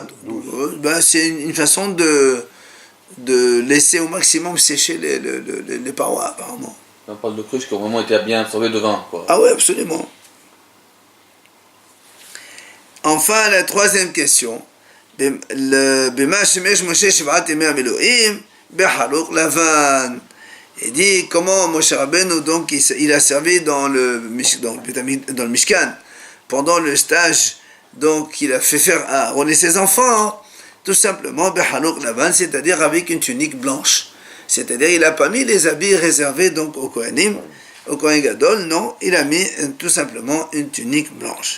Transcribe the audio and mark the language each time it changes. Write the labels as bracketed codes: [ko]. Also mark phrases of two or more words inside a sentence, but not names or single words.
[fr] C'est une façon de laisser au maximum sécher les parois, apparemment. On parle de cruches qui ont vraiment été bien absorbées de vin, quoi. Ah oui, absolument. Enfin, la troisième question. [he] במה שימש משה שבעת ימי המילואים בחלוק לבן. [fr] Il dit comment Moshe Rabbeinu donc il a servi dans le Mishkan pendant le stage donc qu'il a fait faire à Aaron et ses enfants. Tout simplement, [he] בחלוק לבן, [fr] c'est-à-dire avec une tunique blanche. C'est-à-dire, il n'a pas mis les habits réservés donc au Kohanim, au Kohen Gadol, non, il a mis tout simplement une tunique blanche.